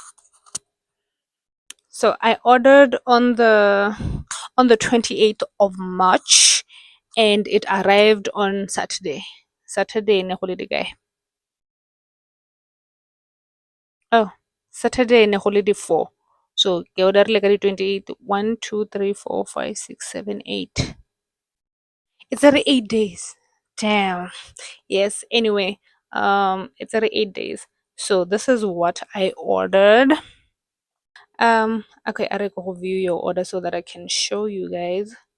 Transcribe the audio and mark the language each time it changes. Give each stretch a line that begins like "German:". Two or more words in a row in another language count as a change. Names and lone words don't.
English: So I ordered on the 28th of March and it arrived on Saturday.
Tswana: Saturday ne holiday guy. Oh, Saturday ne holiday 4. So ke orderile ka di 28 1 2 3 4 5 6 7 8.
English: It's already 8 days. Damn. Yes, anyway, it's already 8 days. So this is what I ordered. Okay, I go view your order so that I can show you guys.